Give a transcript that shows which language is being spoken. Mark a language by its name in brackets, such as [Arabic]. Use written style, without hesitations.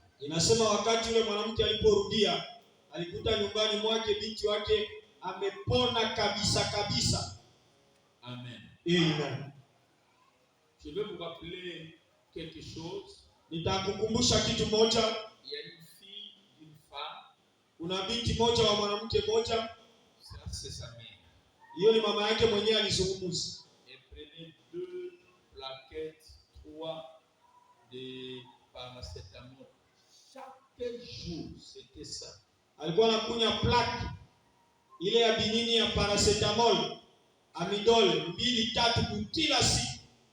[Swahili] inasema wakati yule mwanamke aliporudia, alikuta nyumbani mwake binti wake amepona kabisa kabisa. Amen. Amen. [French] Je vais vous rappeler quelque chose. [Swahili] Nitakukumbusha kitu moja. [French] Il y a une fille, une femme. [Swahili] Kuna binti moja wa mwanamke moja. [French] Ça, c'est sa mère. [Swahili] Hiyo ni mama yake mwenyewe alizungumza. [French] Elle prenait 2 plaquettes, 3 de paracétamol. Chaque jour, c'était ça. [Swahili] Alikuwa anakunywa plaki ile ya binini ya paracetamol, amidol 2-3 kila siku.